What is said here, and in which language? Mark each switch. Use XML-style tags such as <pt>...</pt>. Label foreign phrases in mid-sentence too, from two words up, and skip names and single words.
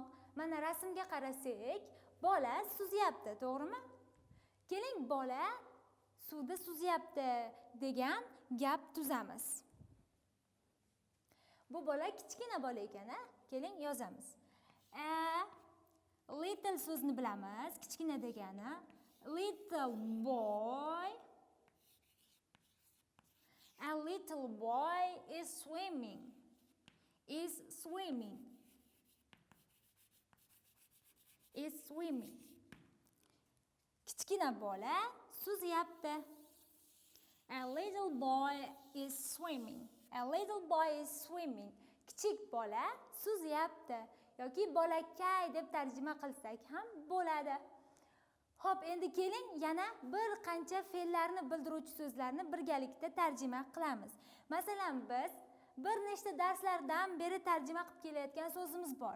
<uz>Mana rasmga qarasak, bola suzyapti, to'g'rimi? Keling, bola suvda suzyapti degan gap tuzamiz. Bu bola kichkina bola ekan, a? Keling, yozamiz. Little so'zni bilamiz, kichkina degani.</uz> <en>Little boy. A little boy is swimming. Is swimming. Is swimming.</en> <uz>Kichkina bola suzyapti.</uz> <en>A little boy is swimming. A little boy is swimming.</en> <uz>Kichik bola suzyapti yoki bolakay deb tarjima qilsak ham bo'ladi. Xo'p, endi keling, yana bir qancha fe'llarni bildiruvchi so'zlarni birgalikda tarjima qilamiz. Masalan, biz bir nechta darslardan beri tarjima qilib kelayotgan so'zimiz bor.</uz>